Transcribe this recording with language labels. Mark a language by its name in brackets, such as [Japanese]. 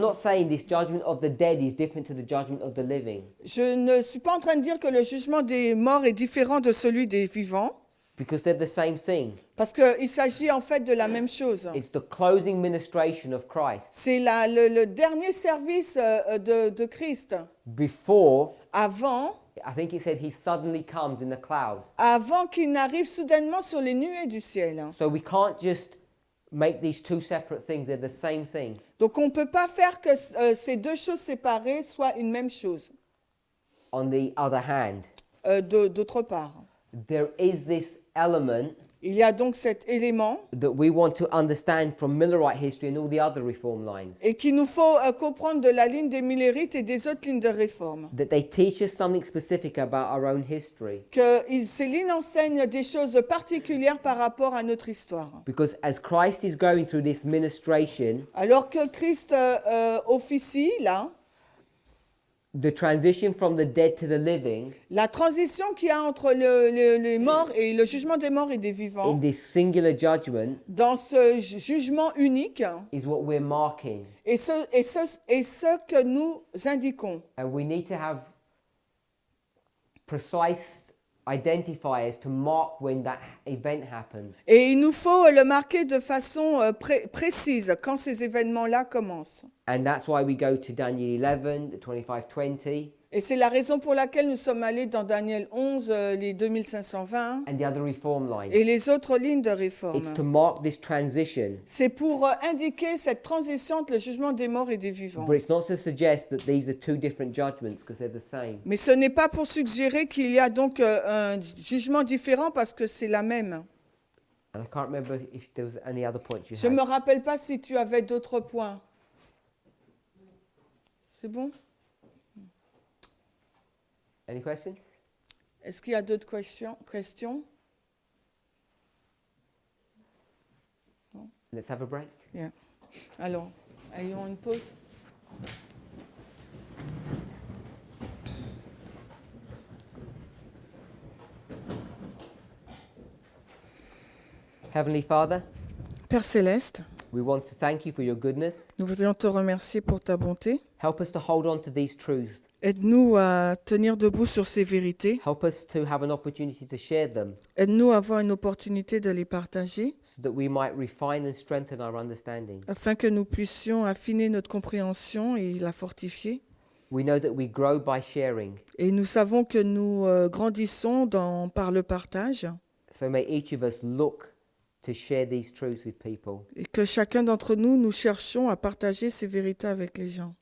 [English] not saying this judgment of the dead is different to the judgment of the living, [French] Je ne suis pas en train de dire que le jugement des morts est différent de celui des vivants, [English] because they're the same thing. [French] parce qu'il s'agit en fait de la même chose. [English] It's the closing ministration of Christ [French] C'est le dernier service de Christ. [English] before, [French] Avant [English] I think it said he suddenly comes in the clouds. [French] qu'il n'arrive soudainement sur les nuées du ciel. [English] So we can't just make these two separate things. They're the same thing. [French] Donc on ne peut pas faire que ces deux choses séparées soient une même chose. [English] On the other hand, [French] D'autre part, [English] there is this element [French] Il y a donc cet élément [English] that we want to understand from Millerite history and all the other reform lines. [French] et qu'il nous faut comprendre de la ligne des Millérites et des autres lignes de réforme. [English] That they teach us something specific about our own history. [French] Ces lignes enseignent des choses particulières par rapport à notre histoire. [English] Because as Christ is going through this ministration, [French] Alors que Christ officie là, [English] the transition from the dead to the living, [French] la transition qu'il y a entre les morts et le jugement des morts et des [English] in [French] vivants, [English] this singular judgment, [French] dans ce jugement unique, [English] is what we're marking. [French] et ce que nous indiquons. [English] And we need to have precise identifiers to mark when that event happens. [French] Et il nous faut le marquer de façon précise quand ces événements-là commencent. [English] And that's why we go to Daniel 11, 25-20, [French] Et c'est la raison pour laquelle nous sommes allés dans Daniel 11, les 2520, [English] and the other reform lines. [French] et les autres lignes de [English] It's [French] réforme. [English] to mark this transition. [French] C'est pour indiquer cette transition entre le jugement des morts et des vivants. [English] But it's not to suggest that these are two different judgments because they're the same. [French] Mais ce n'est pas pour suggérer qu'il y a donc un jugement différent parce que c'est la même. [English] And I can't remember if there was any other points you [French] Je ne me [English] had. [French] rappelle pas si tu avais d'autres points. C'est bon? [English] Any questions? [French] Est-ce qu'il y a d'autres questions? [English] Let's have a break. [French] Bien. Alors, ayons une pause. [English] Heavenly Father, [French] Père Céleste, [English] we want to thank you for your goodness. [French] nous voudrions te remercier pour ta bonté. [English] Help us to hold on to these truths. [French] Aide-nous à tenir debout sur ces vérités. [English] Help us to have an opportunity to share them [French] Aide-nous à avoir une opportunité de les partager [English] so that we might refine and strengthen our understanding. [French] afin que nous puissions affiner notre compréhension et la fortifier. [English] We know that we grow by sharing. [French] Et nous savons que nous grandissons par le partage [English] So may each of us look to share these truths with people. [French] et que chacun d'entre nous, nous cherchions à partager ces vérités avec les gens.